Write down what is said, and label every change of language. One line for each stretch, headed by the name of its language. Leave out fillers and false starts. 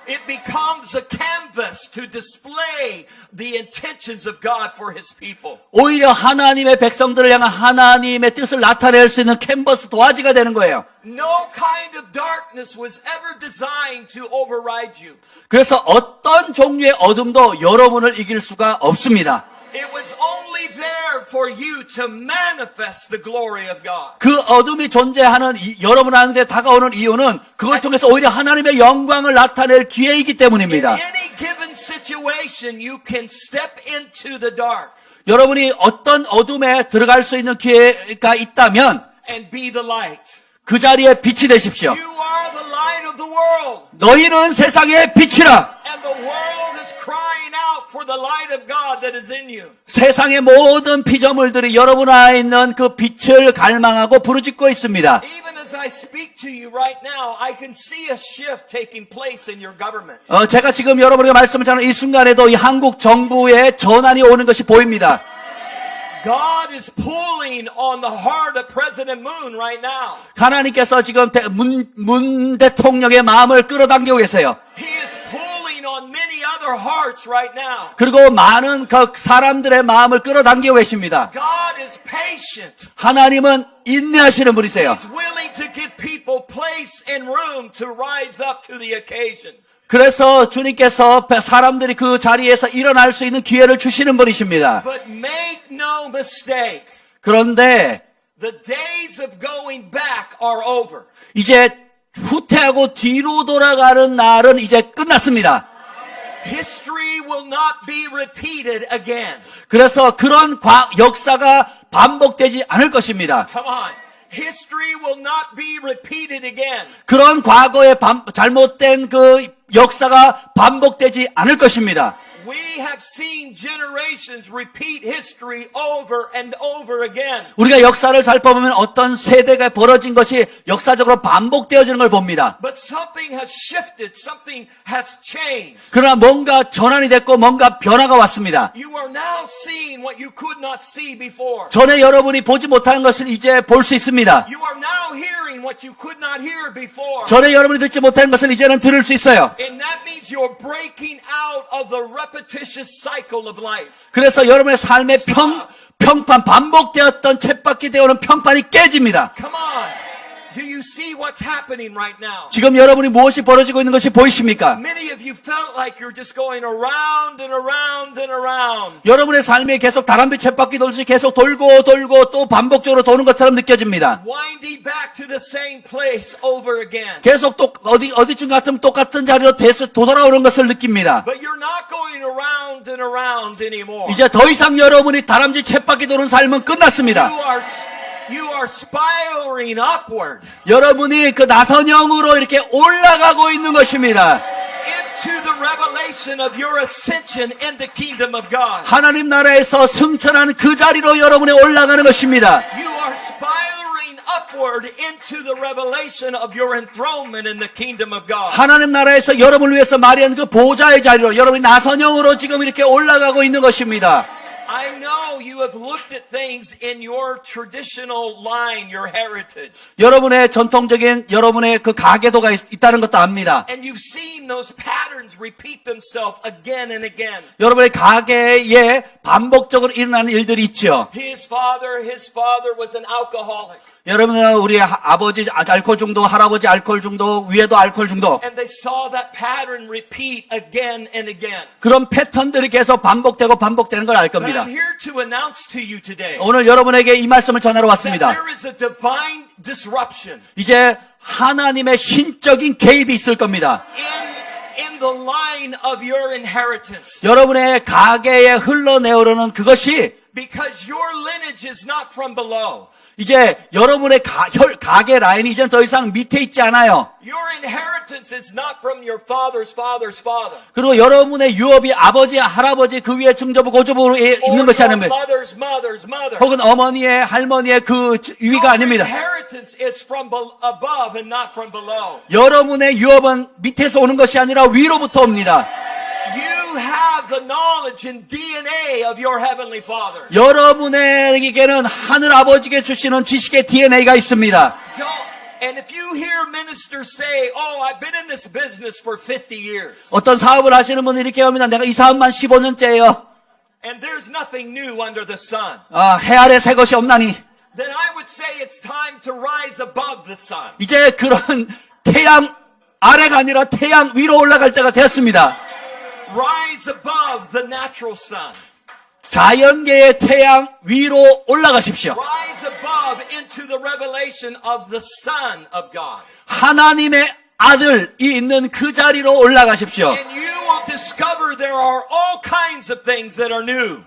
English: It becomes a canvas to display the intentions of God for His people.
Korean: 오히려 하나님의 백성들을 향한 하나님의 뜻을 나타낼 수 있는 캔버스 도화지가 되는 거예요.
English: No kind of darkness was ever designed to override you.
Korean: 그래서 어떤 종류의 어둠도 여러분을 이길 수가 없습니다.
English: It was only there for you to manifest the glory of God.
Korean: 그 어둠이 존재하는 여러분한테 다가오는 이유는 그걸 통해서 오히려 하나님의 영광을 나타낼 기회이기
English: In
Korean: 때문입니다.
English: any given situation, you can step into the dark
Korean: 여러분이 어떤 어둠에 들어갈 수 있는 기회가 있다면
English: and be the light.
Korean: 그 자리에 빛이 되십시오.
English: You are the light of the world.
Korean: 너희는 세상의 빛이라.
English: And the world is crying out for the light of God that is in you.
Korean: 세상의 모든 피조물들이 여러분 안에 있는 그 빛을 갈망하고 부르짖고 있습니다.
English: Even as I speak to you right now, I can see a shift taking place in your government.
Korean: 제가 지금 여러분에게 말씀을 전하는 이 순간에도 이 한국 정부의 전환이 오는 것이 보입니다.
English: God is pulling on the heart of President Moon right now.
Korean: 하나님께서 지금 문 대통령의 마음을 끌어당기고 계세요.
English: He is pulling on many other hearts right now.
Korean: 그리고 많은 그 사람들의 마음을 끌어당기고 계십니다.
English: God is patient.
Korean: 하나님은 인내하시는 분이세요.
English: He's willing to give people place and room to rise up to the occasion.
Korean: 그래서 주님께서 사람들이 그 자리에서 일어날 수 있는 기회를 주시는 분이십니다.
English: But make no mistake,
Korean: 그런데
English: the days of going back are over.
Korean: 이제 후퇴하고 뒤로 돌아가는 날은 이제 끝났습니다.
English: History will not be repeated again.
Korean: 그래서 그런 역사가 반복되지 않을 것입니다.
English: Come on. History will not be repeated again.
Korean: 그런 과거의 잘못된 그 역사가 반복되지 않을 것입니다.
English: We have seen generations repeat history over and over again.
Korean: 우리가 역사를 살펴보면 어떤 세대가 벌어진 것이 역사적으로 반복되어지는 걸 봅니다.
English: But something has shifted. Something has changed.
Korean: 그러나 뭔가 전환이 됐고 뭔가 변화가 왔습니다.
English: You are now seeing what you could not see before.
Korean: 전에 여러분이 보지 못하는 것을 이제 볼 수 있습니다.
English: You are now hearing what you could not hear before.
Korean: 전에 여러분이 듣지 못하는 것을 이제는 들을 수 있어요.
English: And that means you're breaking out of the repetitious cycle of life.
Korean: 그래서 여러분의 삶의 평판, 반복되었던 쳇바퀴 되어오는 평판이 깨집니다.
English: Come on. Do you see what's happening right now?
Korean: 지금 여러분이 무엇이 벌어지고 있는 것이 보이십니까?
English: Many of you felt like you're just going around and around and around.
Korean: 여러분의 삶이 계속 다람쥐 쳇바퀴 돌듯이 계속 돌고 또 반복적으로 도는 것처럼 느껴집니다.
English: Winding back to the same place over again.
Korean: 계속 또 어디쯤 같으면 똑같은 자리로 되돌아오는 것을 느낍니다.
English: But you're not going around and around anymore.
Korean: 이제 더 이상 여러분이 다람쥐 쳇바퀴 도는 삶은 끝났습니다.
English: You are spiraling upward
Korean: 여러분이 그 나선형으로 이렇게 올라가고 있는 것입니다.
English: into the revelation of your ascension in the kingdom of God.
Korean: 하나님 나라에서 승천하는 그 자리로 여러분이 올라가는 것입니다.
English: You are spiraling upward into the revelation of your enthronement in the kingdom of God.
Korean: 하나님 나라에서 여러분을 위해서 마련한 그 보좌의 자리로 여러분이 나선형으로 지금 이렇게 올라가고 있는 것입니다.
English: I know you have looked at things in your traditional line, your heritage.
Korean: 여러분의 전통적인 여러분의 그 가계도가 있다는 것도 압니다.
English: And you've seen those patterns repeat themselves again and again.
Korean: 여러분의 가계에 반복적으로 일어나는 일들이 있죠.
English: His father was an alcoholic.
Korean: 여러분은 우리 아버지 알코올 중독, 할아버지 알코올 중독, 위에도 알코올 중독.
English: And they saw that pattern repeat again and again.
Korean: 그런 패턴들이 계속 반복되는 걸 알
English: But
Korean: 겁니다.
English: I'm here to announce to you today
Korean: 오늘 여러분에게 이 말씀을 전하러
English: that
Korean: 왔습니다.
English: there is a divine disruption
Korean: 이제 하나님의 신적인 개입이 있을 겁니다.
English: in the line of your inheritance.
Korean: 여러분의 가계에 흘러내오르는 그것이
English: Because your lineage is not from below.
Korean: 이제 여러분의 가계 라인이 이제는 더 이상 밑에 있지 않아요.
English: Your inheritance is not from your father's father's father.
Korean: 그리고 여러분의 유업이 아버지, 할아버지 그 위에 중저부, 고저부로 있는
English: Or
Korean: 것이
English: your
Korean: 아닙니다.
English: mother's mother's mother.
Korean: 혹은 어머니의, 할머니의 그 위가 아닙니다.
English: inheritance is from above and not from below.
Korean: 여러분의 유업은 밑에서 오는 것이 아니라 위로부터 옵니다.
English: You have the knowledge and DNA of your heavenly Father.
Korean: 여러분에게는 하늘 아버지께 주시는 지식의 DNA가 있습니다.
English: And if you hear ministers say, "Oh, I've been in this business for 50 years."
Korean: 어떤 사업을 하시는 분이 이렇게 합니다. 내가 이 사업만 15년째예요.
English: And there's nothing new under the sun.
Korean: 해 아래 새 것이 없나니.
English: Then I would say it's time to rise above the sun.
Korean: 이제 그런 태양 아래가 아니라 태양 위로 올라갈 때가 되었습니다.
English: Rise above the natural sun.
Korean: 자연계의 태양 위로 올라가십시오.
English: Rise above into the revelation of the Son of God.
Korean: 하나님의 아들이 있는 그 자리로 올라가십시오.
English: And you will discover there are all kinds of things that are new.